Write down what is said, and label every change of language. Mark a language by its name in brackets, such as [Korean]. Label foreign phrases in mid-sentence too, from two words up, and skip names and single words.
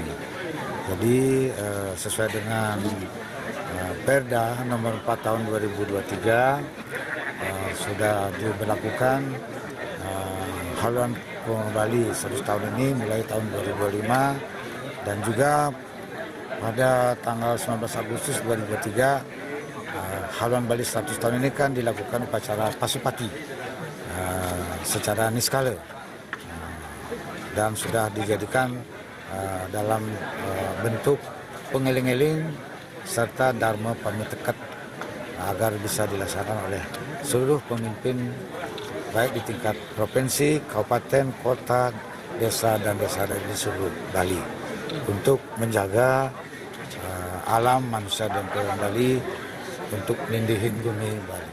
[Indonesian] Jadi sesuai dengan Perda nomor 4 tahun 2023 sudah diberlakukan haluan Bali 100 tahun ini mulai tahun 2025, dan juga pada tanggal 19 Agustus 2023 haluan Bali 100 tahun ini kan dilakukan upacara Pasupati secara niskala dan sudah dijadikan dalam bentuk pengeling-eling serta dharma pamitekat agar bisa dilaksanakan oleh seluruh pemimpin baik di tingkat provinsi, kabupaten, kota, desa, dan desa di seluruh Bali untuk menjaga alam, manusia, dan kebudayaan Bali untuk nindihin Bumi Bali.